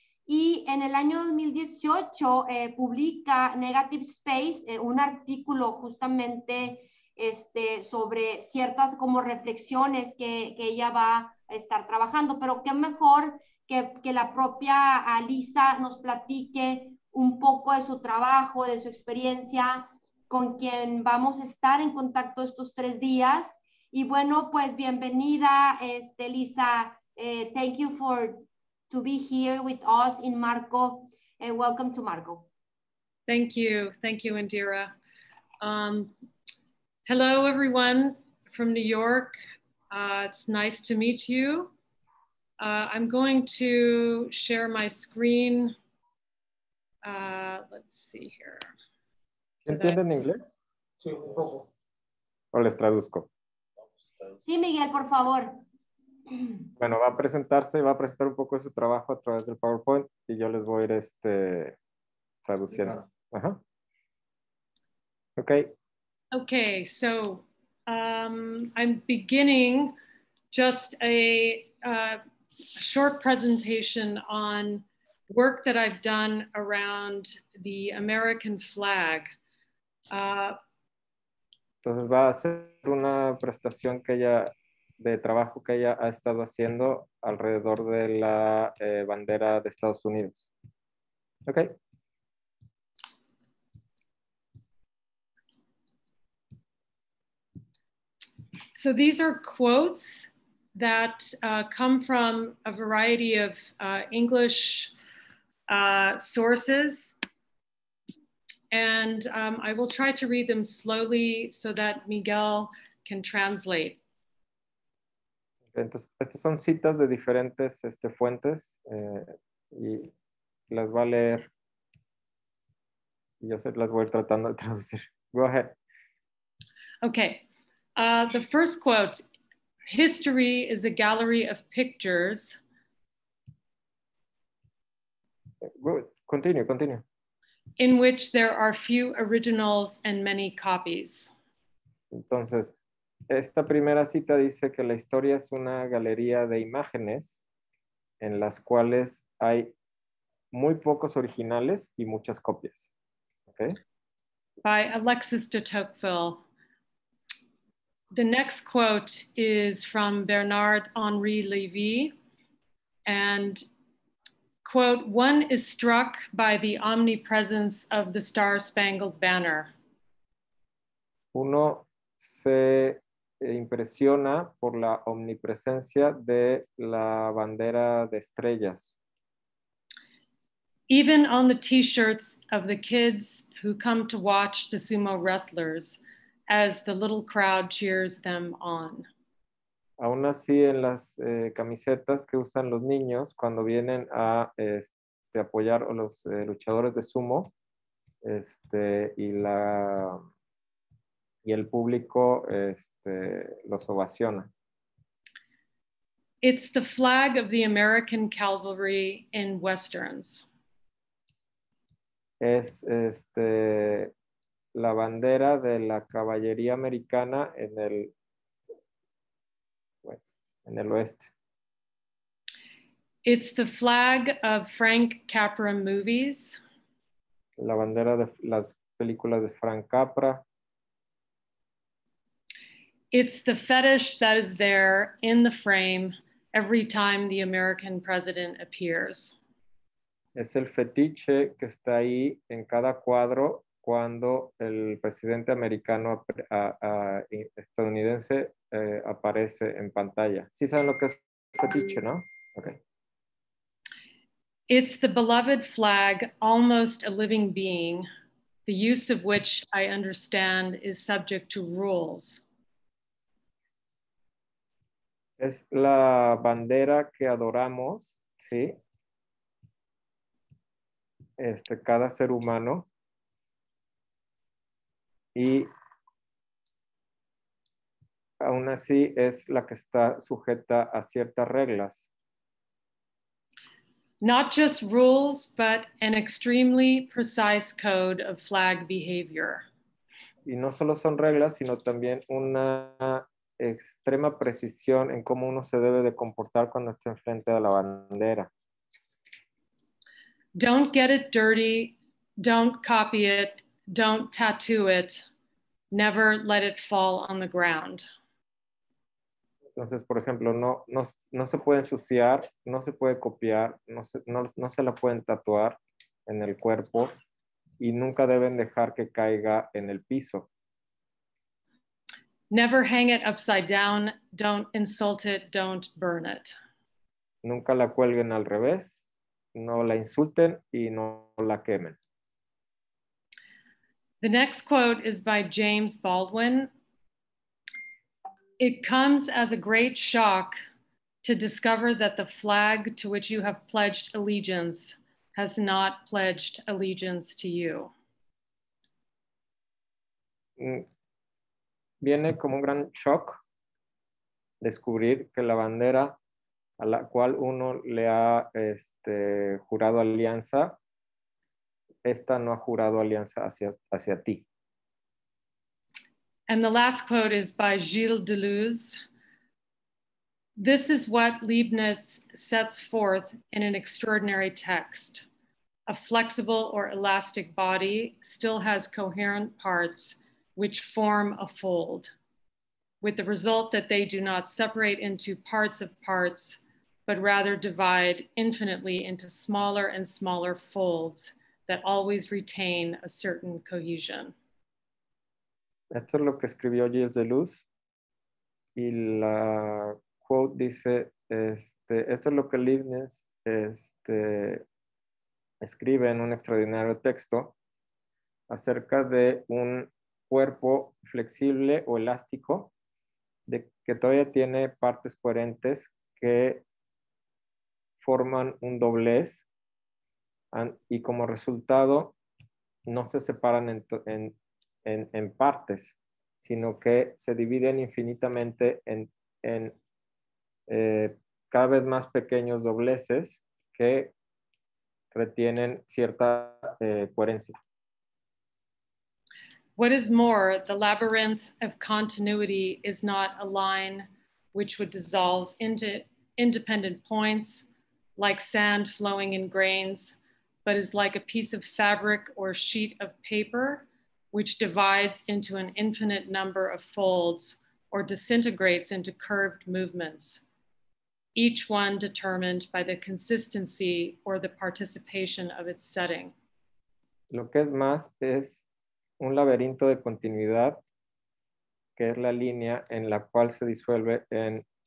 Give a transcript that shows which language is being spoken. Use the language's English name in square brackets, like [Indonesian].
[Spanish] Y en el año 2018 publica Negative Space, un artículo justamente sobre ciertas como reflexiones que ella va a estar trabajando, pero qué mejor que la propia Lisa nos platique un poco de su trabajo, de su experiencia, con quien vamos a estar en contacto estos 3 días. Y bueno, pues bienvenida, Lisa. [English] Thank you to be here with us in Marco, and welcome to Marco. Thank you, Indira. Hello, everyone from New York. It's nice to meet you. I'm going to share my screen. Let's see here. [Spanish] ¿Entienden inglés? Sí, un poco. ¿O les traduzco? Sí, Miguel, por favor. Bueno, va a presentar un poco de su trabajo a través del PowerPoint y yo les voy a ir traduciendo. Ajá. Okay. [English] Okay, so I'm beginning just a short presentation on work that I've done around the American flag. [Spanish] Entonces va a hacer una presentación de trabajo que ella ha estado haciendo alrededor de la bandera de Estados Unidos. Okay. [English] So these are quotes that come from a variety of English sources. And I will try to read them slowly so that Miguel can translate. [Spanish] Entonces, estas son citas de diferentes fuentes y las va a leer y yo las voy a ir tratando de traducir. [English] Go ahead. Okay. The first quote, history is a gallery of pictures. Good. Continue. In which there are few originals and many copies. [Spanish] Entonces, esta primera cita dice que la historia es una galería de imágenes en las cuales hay muy pocos originales y muchas copias. Okay? [English] By Alexis de Tocqueville. The next quote is from Bernard-Henri Lévy, And quote, one is struck by the omnipresence of the Star-Spangled Banner. [Spanish] Uno se impresiona por la omnipresencia de la bandera de estrellas. [English] Even on the t-shirts of the kids who come to watch the sumo wrestlers as the little crowd cheers them on. [Spanish] Aún así, en las camisetas que usan los niños cuando vienen a apoyar a los luchadores de sumo, y el público los ovaciona. [English] It's the flag of the American cavalry in Westerns. [Spanish] Es la bandera de la caballería americana en el oeste. [English] It's the flag of Frank Capra movies. [Spanish] La bandera de las películas de Frank Capra. [English] It's the fetish that is there in the frame every time the American president appears. [Spanish] Es el fetiche que está ahí en cada cuadro cuando el presidente americano estadounidense aparece en pantalla. ¿Sí saben lo que es fetiche, no? Okay. [English] It's the beloved flag, almost a living being, the use of which I understand is subject to rules. [Spanish] Es la bandera que adoramos, ¿sí? Cada ser humano. Y aún así es la que está sujeta a ciertas reglas. [English] Not just rules, but an extremely precise code of flag behavior. [Spanish] Y no solo son reglas, sino también una extrema precisión en cómo uno se debe de comportar cuando está enfrente de la bandera. [English] Don't get it dirty, don't copy it, don't tattoo it, never let it fall on the ground. [Spanish] Entonces, por ejemplo, no se puede ensuciar, no se puede copiar, no se la pueden tatuar en el cuerpo y nunca deben dejar que caiga en el piso. [English] Never hang it upside down, don't insult it, don't burn it. [Spanish] Nunca la cuelguen al revés, no la insulten y no la quemen. [English] The next quote is by James Baldwin. It comes as a great shock to discover that the flag to which you have pledged allegiance has not pledged allegiance to you. [Spanish] Viene como un gran shock descubrir que la bandera a la cual uno le ha jurado alianza, esta no ha jurado alianza hacia ti. [English] And the last quote is by Gilles Deleuze. This is what Leibniz sets forth in an extraordinary text. A flexible or elastic body still has coherent parts which form a fold, with the result that they do not separate into parts of parts, but rather divide infinitely into smaller and smaller folds that always retain a certain cohesion. [Spanish] Esto es lo que escribió Gilles Deleuze y la quote dice, esto es lo que Leibniz escribe en un extraordinario texto acerca de un cuerpo flexible o elástico que todavía tiene partes coherentes que forman un doblez y como resultado no se separan en partes, sino que se dividen infinitamente en cada vez más pequeños dobleces que retienen cierta coherencia. [English] What is more, the labyrinth of continuity is not a line which would dissolve into independent points like sand flowing in grains, but is like a piece of fabric or sheet of paper which divides into an infinite number of folds or disintegrates into curved movements. each one determined by the consistency or the participation of its setting. [Spanish] Lo que es más es un laberinto de continuidad, que es la línea en la cual se disuelve en